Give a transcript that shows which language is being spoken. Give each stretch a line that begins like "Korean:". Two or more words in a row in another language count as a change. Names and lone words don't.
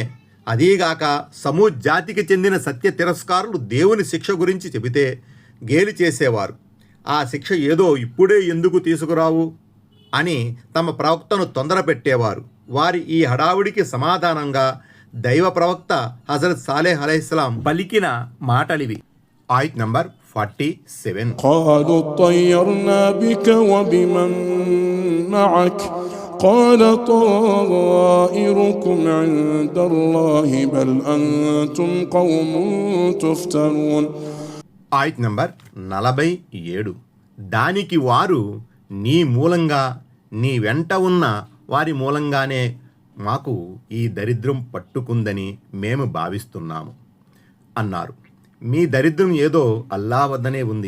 Telugu: అదీగాక సమూద్ జాతికి చెందిన సత్య తిరస్కారులు దేవుని శిక్ష గురించి చెబితే గేలి చేసేవారు. ఆ శిక్ష ఏదో ఇప్పుడే ఎందుకు తీసుకురావు అని తమ ప్రవక్తను తొందర పెట్టేవారు. వారి ఈ హడావుడికి సమాధానంగా దైవ ప్రవక్త హజరత్ సాలేహ్
Arabic: عليه السلام
Telugu: పలికిన మాటలివి. ఆయత్ నంబర్ 47.
Arabic: قالوا طيرنا بك وبمن معك قال طائركم عند الله بل أنتم قوم تفتنون.
Telugu: ఆయత్ నంబర్ 47. దానికి వారు, నీ మూలంగా, నీ వెంట ఉన్న వారి మూలంగానే మాకు ఈ దరిద్రం పట్టుకుందని మేము భావిస్తున్నాము అన్నారు. మీ దరిద్రం ఏదో అల్లా వద్దనే ఉంది.